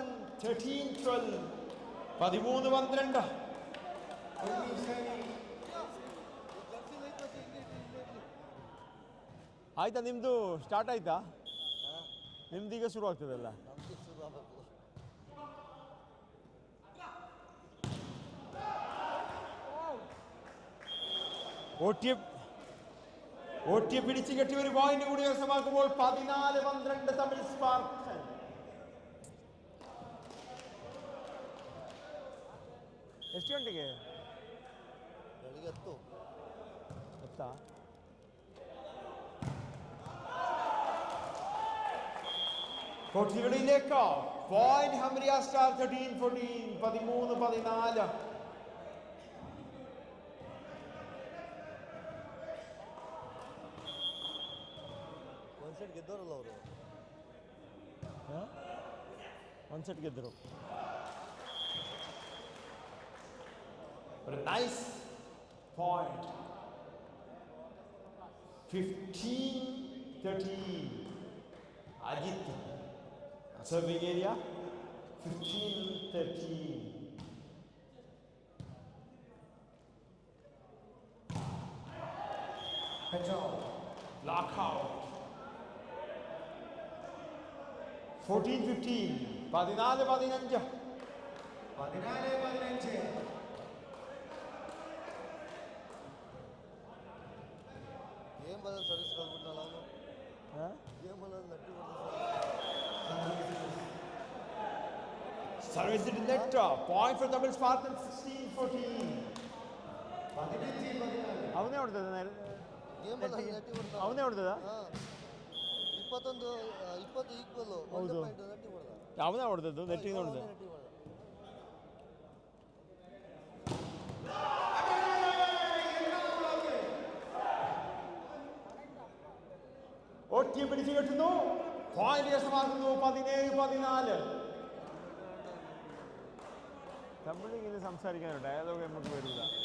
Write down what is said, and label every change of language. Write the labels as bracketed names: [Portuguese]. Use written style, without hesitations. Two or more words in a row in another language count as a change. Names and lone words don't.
[Kannada] 13-12. 13-12. ಆಯ್ತಾ ನಿಮ್ಮದು ಸ್ಟಾರ್ಟ್ ಆಯ್ತಾ? ನಿಮ್ದು ಈಗ ಶುರು ಆಗ್ತದಲ್ಲ? [Malayalam] ഓട്ടിയെ പിടിച്ചു കെട്ടി ഒരു പോയിന്റ് കൂടി കരസ്ഥമാക്കുമ്പോൾ 14-12 തമിഴ് സ്പാർട്ടൻ. [Kannada] ಎಷ್ಟು ಗಂಟೆಗೆ ಎತ್ತಾ? [Malayalam] കോട്ടികളിലേക്ക് പോയിന്റ് ഹംറിയ സ്റ്റാർ 13-14. 13-14. [Kannada] ಗೆದ್ದವರಲ್ಲ ಅವರು, ಒಂದು ಸೆಟ್ ಗೆದ್ದರು. [Malayalam] ഒരു നൈസ് പോയിന്റ്. 15-13. അജിത്ത് [English] serving area. 15-13. Block out. 14-15. 14-15. 14-15. [Kannada] ಗೇಮ್ ಬದಲು ಸರ್ವಿಸ್ ಕಲ್ಬಿಟ್ನಲ್ಲ ಅವನು. ಗೇಮ್ ಬದಲು ನಟ್ಟಿ [English] Service to net. Point for Tamil Spartan. 16-14. [Kannada] ಅವನೇ ಹೊಡ್ತದ? ಗೇಮ್ ಬದಲು ನಟ್ಟಿ ಹೊಡೆದ. ಅವನೇ ಹೊಡ್ತದ? 21 20 ಈಕ್ವಲ್. ಹೌದು, ನಟ್ಟಿ ಹೊಡೆದ. ಅವನೇ ಹೊಡ್ದದ್ದು, ನೆಟ್ಟಿಂದ ಹೊಡ್ದ. [Malayalam] ഓട്ടിയെ പിടിച്ചു കെട്ടുന്നു. പോയിന്റ് കരസ്ഥമാക്കുന്നു. 17-14. തമിഴിങ്ങനെ സംസാരിക്കാനോ ഡയലോഗ് നമുക്ക് വരില്ല.